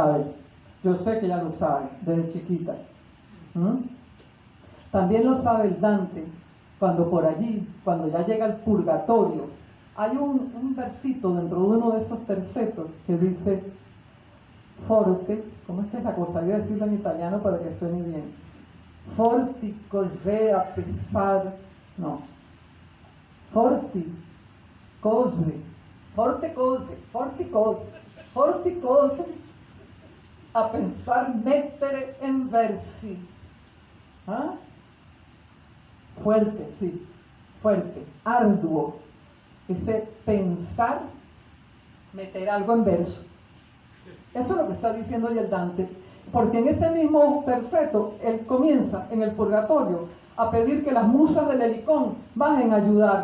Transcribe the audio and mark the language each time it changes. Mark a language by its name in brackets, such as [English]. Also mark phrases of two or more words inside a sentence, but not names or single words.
[Spanish] Yo sé que ella lo sabe, desde chiquita. También lo sabe el Dante, cuando por allí, cuando ya llega al purgatorio, hay un versito dentro de uno de esos tercetos que dice, forte, ¿cómo es que es la cosa? Voy a decirlo en italiano para que suene bien. [Italian] Forti cose a pesar, no, forti cose, forte cose, forti cose a pensar mettere en versi. [Spanish] ¿Ah? Fuerte, sí, fuerte, arduo. Ese pensar, meter algo en verso. Eso es lo que está diciendo hoy el Dante. Porque en ese mismo terceto, él comienza en el purgatorio a pedir que las musas del Helicón bajen a ayudarlo.